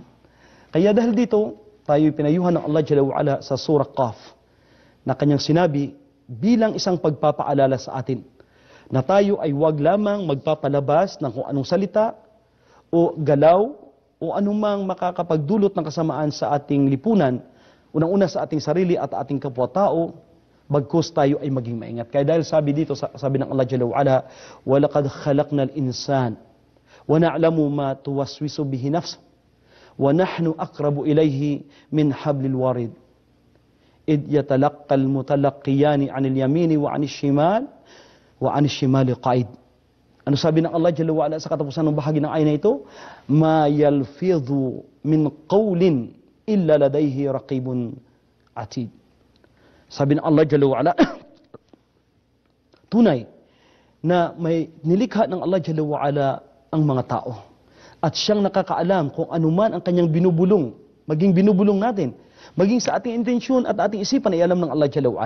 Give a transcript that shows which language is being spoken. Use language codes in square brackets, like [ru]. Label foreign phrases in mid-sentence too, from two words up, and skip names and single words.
[tl] Kaya dahil dito, tayo pinayuhan ng [ar] الله جل وعلا [tl] sa Surah Qaf, na kanyang sinabi bilang isang pagpapaalala sa atin na tayo ay wag lamang magpapalabas ng kung anong salita o galaw o anumang makakapagdulot ng kasamaan sa ating lipunan, unang-una sa ating sarili at ating kapwa-tao, bagkus tayo ay maging maingat. Kaya dahil sabi dito, sabi ng [ar] الله جل وعلا, وَلَقَدْ خَلَقْنَا الْإِنسَانَ وَنَعْلَمُ مَا تُوَسْوِسُ بِهِ نَفْسُهُ وَنَحْنُ أَقْرَبُ إِلَيْهِ مِنْ حَبْلِ الْوَرِيدِ إِذْ يَتَلَقَّى الْمُتَلَقِّيَانِ عَنِ الْيَمِينِ وَعَنِ الشِّمَالِ وَعَنِ الشِّمَالِ قَعِيدٌ. [tl] Ano sabi ng [ar] الله جل وعلا [tl] sa katapusan ng bahagi ng ayat na ito? [ar] مَا يَلْفِظُ مِنْ قَوْلٍ إِلَّا لَدَيْهِ رَقِيبٌ عَتِيدٌ. [tl] Sabi ng [ar] الله جل وعلا, [tl] tunay na may nilikha ng [ar] الله جل وعلا [tl] ang mga tao. At siyang nakakaalam kung anuman ang kanyang binubulong, maging binubulong natin, maging sa ating intensyon at ating isipan ay alam ng [ar] الله جل وعلا.